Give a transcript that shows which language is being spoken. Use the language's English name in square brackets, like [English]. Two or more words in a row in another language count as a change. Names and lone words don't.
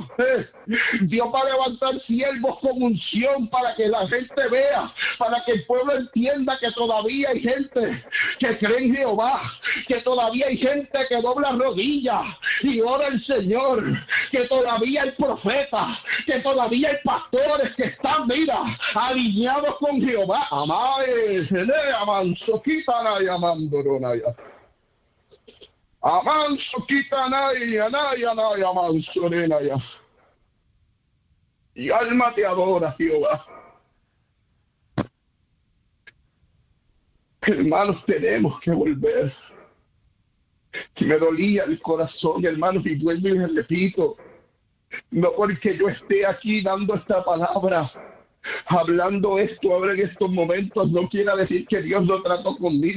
[Spanish] Dios va a levantar siervos con unción para que la gente vea, para que el pueblo entienda que todavía hay gente que cree en Jehová, que todavía hay gente que dobla rodillas y ora al Señor, que todavía hay profetas, que todavía hay pastores que están, mira, alineados con Jehová. Amén. Amanso quitanaya mandoronaya. Amanso quitanaya naya naya mansorenaya. Y alma te adora, Jehová. Hermanos, tenemos que volver. Que me dolía el corazón, hermanos, y vuelvo y les repito, no porque yo esté aquí dando esta palabra, hablando esto ahora en estos momentos, no quiere decir que Dios no trató conmigo.